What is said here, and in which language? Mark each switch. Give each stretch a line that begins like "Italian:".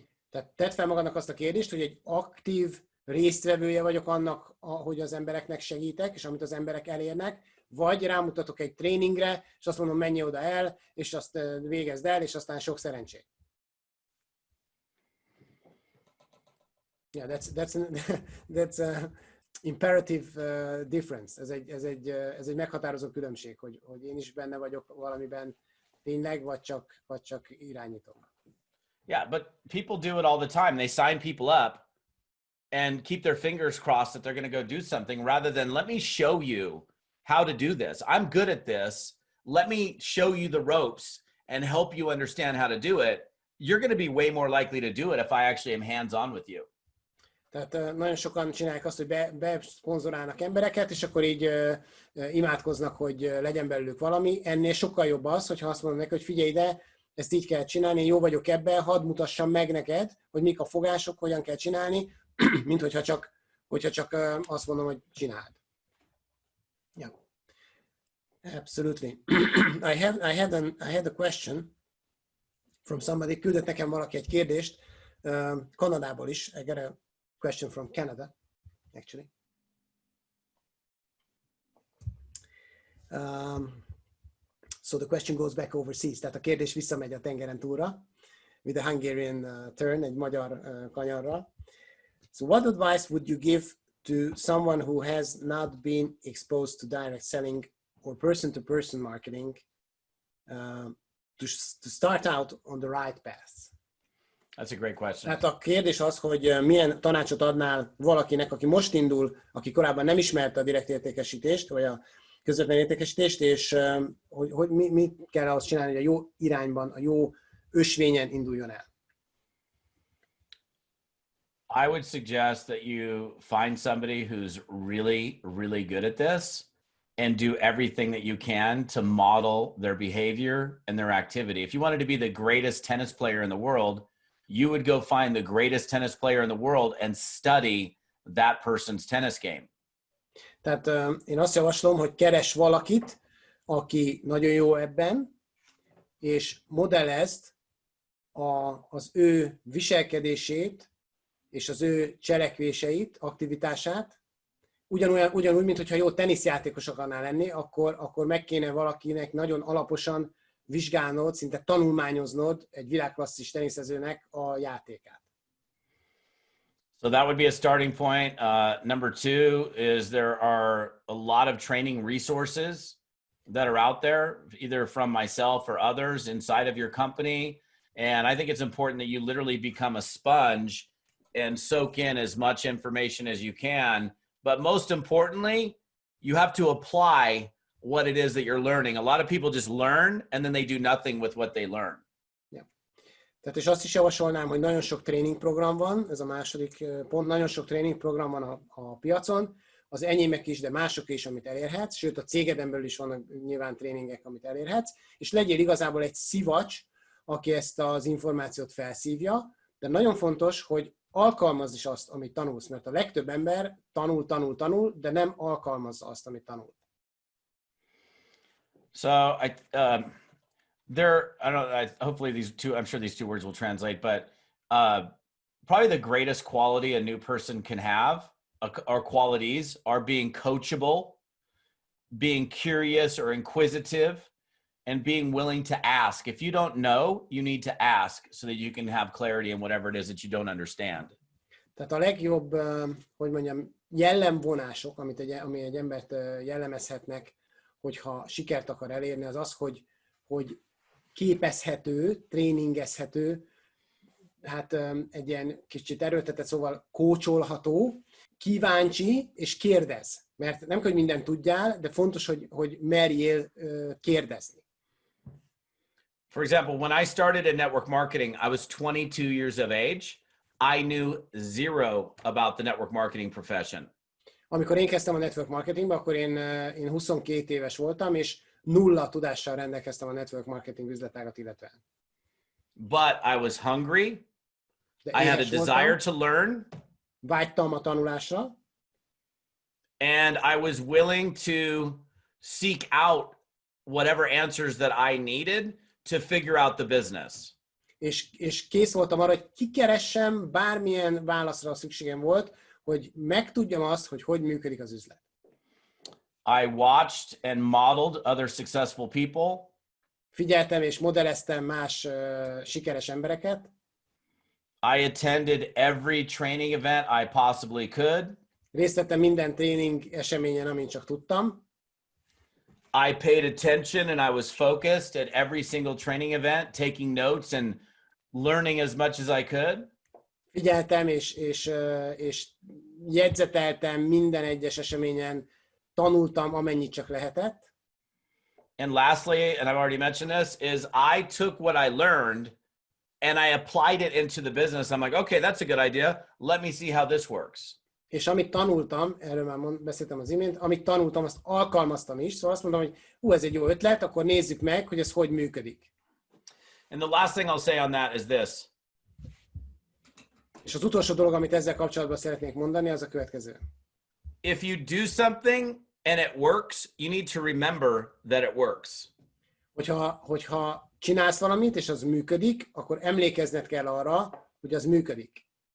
Hungarian: Tehát tedd fel magadnak azt a kérdést, hogy egy aktív résztvevője vagyok annak, hogy az embereknek segítek, és amit az emberek elérnek, vagy rámutatok egy tréningre, és azt mondom, menj oda el, és azt végezd el, és aztán sok szerencsét.
English: Yeah, that's a imperative difference.
Hungarian: Ez egy meghatározó különbség, hogy én is benne vagyok valamiben tényleg, vagy csak irányítok.
English: Yeah, but people do it all the time. They sign people up and keep their fingers crossed that they're going to go do something, rather than let me show you how to do this. I'm good at this. Let me show you the ropes and help you understand how to do it. You're going to be way more likely to do it if I actually am hands-on with you.
Hungarian: Tehát nagyon sokan csinálják azt, hogy beszponzorálnak embereket, és akkor így imádkoznak, hogy legyen belőlük valami. Ennél sokkal jobb az, hogyha azt mondom neki, hogy figyelj ide, ezt így kell csinálni, én jó vagyok ebben, hadd mutassam meg neked, hogy mik a fogások, hogyan kell csinálni, mint hogyha csak azt mondom, hogy csináld.
English: Yeah. Absolutely. I had a question from somebody.
Hungarian: Küldött nekem valaki egy kérdést, Kanadából is.
English: I got a question from Canada, actually. So the question goes back overseas.
Hungarian: Tehát a kérdés visszamegy a tengeren túlra,
English: with a Hungarian turn,
Hungarian: egy magyar kanyarral.
English: So what advice would you give to someone who has not been exposed to direct selling or person-to-person marketing to start out on the right path? That's a great question.
Hungarian: Hát a kérdés az, hogy milyen tanácsot adnál valakinek, aki most indul, aki korábban nem ismerte a direkt értékesítést, vagy a közvetlen értékesítést, és hogy mit kell ahhoz csinálni, hogy a jó irányban, a jó ösvényen induljon el.
English: I would suggest that you find somebody who's really, really good at this and do everything that you can to model their behavior and their activity. If you wanted to be the greatest tennis player in the world, you would go find the greatest tennis player in the world and study that person's tennis game.
Hungarian: Tehát én azt javaslom, hogy keres valakit, aki nagyon jó ebben, és modellezd az ő viselkedését, és az ő cselekvéseit, aktivitását, ugyanúgy, mint hogyha jó teniszjátékos akarnál lenni, akkor meg kéne valakinek nagyon alaposan vizsgálnod, szinte tanulmányoznod egy világklasszis teniszezőnek a játékát.
English: So that would be a starting point. Number two is there are a lot of training resources that are out there, either from myself or others inside of your company. And I think it's important that you literally become a sponge and soak in as much information as you can. But most importantly, you have to apply what it is that you're learning. A lot of people just learn and then they do nothing with what they learn. Yeah.
Hungarian: Tehát és azt is javasolnám, hogy nagyon sok tréningprogram van, ez a második pont, nagyon sok tréningprogram van a piacon, az enyémek is, de mások is, amit elérhetsz, sőt a cégeden belül is vannak nyilván tréningek, amit elérhetsz, és legyél igazából egy szivacs, aki ezt az információt felszívja, de nagyon fontos, hogy alkalmazd is azt, amit tanulsz, mert a legtöbb ember tanul, de nem alkalmazza azt, amit tanul.
English: So hopefully I'm sure these two words will translate, but probably the greatest quality a new person can have our qualities are being coachable, being curious or inquisitive, and being willing to ask. If you don't know, you need to ask so that you can have clarity in whatever it is that you don't understand.
Hungarian: Tehát a legjobb, hogy mondjam, jellemvonások, ami egy embert jellemezhetnek, hogyha sikert akar elérni, az az, hogy képezhető, tréningezhető, hát egy ilyen kicsit erőltetett, szóval kócsolható, kíváncsi és kérdez. Mert nem kell, hogy mindent tudjál, de fontos, hogy merjél kérdezni.
English: For example, when I started in network marketing, I was 22 years of age. I knew zero about the network marketing profession.
Hungarian: Amikor én kezdtem a network marketingbe, akkor én 22 éves voltam, és nulla tudással rendelkeztem a network marketing üzletágat illetően.
English: But I was hungry. I had a desire to learn.
Hungarian: Vágytam a tanulásra.
English: And I was willing to seek out whatever answers that I needed to figure out the business.
Hungarian: És kész voltam arra, hogy kikeressem, bármilyen válaszra szükségem volt, hogy megtudjam azt, hogy működik az üzlet.
English: I watched and modeled other successful people.
Hungarian: Figyeltem és modelleztem más sikeres embereket.
English: I attended every training event I possibly could.
Hungarian: Részt vettem minden tréning eseményen, amin csak tudtam.
English: I paid attention and I was focused at every single training event, taking notes and learning as much as I could.
Hungarian: Figyeltem és jegyzeteltem minden egyes eseményen, tanultam amennyit csak lehetett.
English: And lastly, and I've already mentioned this, is I took what I learned and I applied it into the business. I'm like, okay, that's a good idea. Let me see how this works.
Hungarian: És amit tanultam, erről már beszéltem az imént, amit tanultam, azt alkalmaztam is, szóval azt mondom, hogy ez egy jó ötlet, akkor nézzük meg, hogy ez hogy működik.
English: And the last thing I'll say on that is this.
Hungarian: És az utolsó dolog, amit ezzel kapcsolatban szeretnék mondani, az a következő.
English: If you do something and it works, you need to remember that it works.
Hungarian: Hogyha csinálsz valamit, és az működik, akkor emlékezned kell arra, hogy az működik.